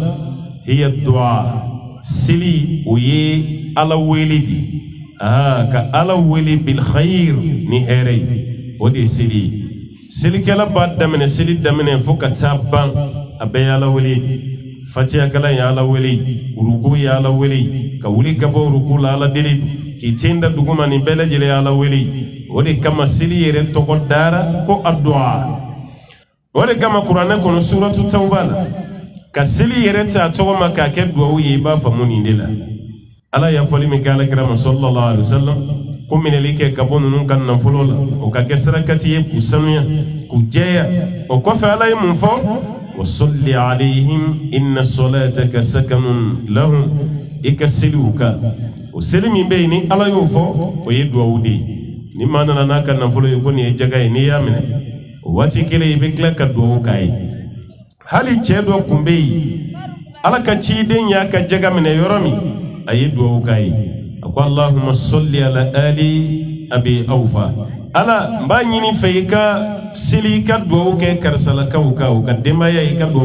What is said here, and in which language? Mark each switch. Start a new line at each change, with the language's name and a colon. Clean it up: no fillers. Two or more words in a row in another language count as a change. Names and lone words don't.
Arabic: هي دعاء
Bambara: seli o ye ala wele de ka ala wele
Arabic: بالخير
Bambara: ni hɛrɛ ye o de ye seli ye selikɛla b'a daminɛ seli daminɛ fo ka taa ban a bɛɛ ye ala wele fatiha kalan ye ala wele ruku ye ala wele ka wuli ka bɔ ruku la ala deli k'i tin da duguma nin bɛɛ lajɛlen ye ala wele o de kama seli yɛrɛ tɔgɔ dara ko addu'a o de kama kuranɛ kɔnɔ suratu tawba la ka seli yɛrɛ ta tɔgɔ ma k'a kɛ duwawu ye I b'a faamu nin de la ala y'a fɔli min kɛ alakira ma
Arabic: صلى الله عليه وسلم
Bambara: ko minɛli kɛ ka bɔ ninnu ka nafolo la o ka kɛ sarakati ye k'u sanuya k'u jɛya o kɔfɛ ala ye mun fɔ
Arabic: وصل عليهم إن صلاتك سكن لهم
Bambara: I ka seliw kan o seli min bɛ yen ni ala y'o fɔ o ye duwawu de ye ni maa nana n'a ka nafolo ye ko nin ye jaga ye n'i y'a minɛ o waati kelen I bɛ tila ka duwawu k'a ye hali cɛ dɔ kun bɛ yen ala ka ciden y'a ka jaga minɛ yɔrɔ min a ye duwawu k'a ye a ko
Arabic: اللهم صل على آل أبي أوفى
Bambara: ala n b'a ɲini fɛ I ka seli I ka duwawu kɛ karisalakaw kan o ka denbaya I ka duwawu